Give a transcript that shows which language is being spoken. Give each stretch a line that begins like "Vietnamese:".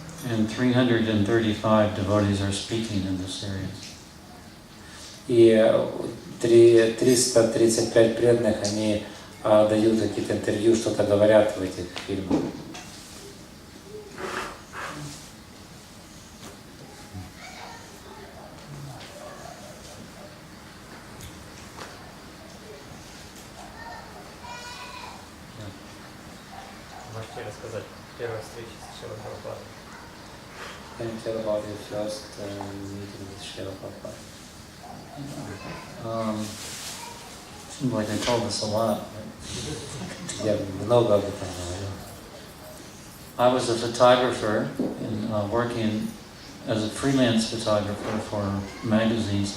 English: And 335 devotees are speaking in this series.
Russian: И 335 преданных, они дают какие-то интервью, что-то говорят в этих фильмах. Можете рассказать первой встрече с Шрилой Прабхупадой?
English: Can you tell about your first meeting with Srila Prabhupada? Seems like I told this a lot.
Russian: Я много об этом говорил.
English: I was a photographer and working as a freelance photographer for magazines.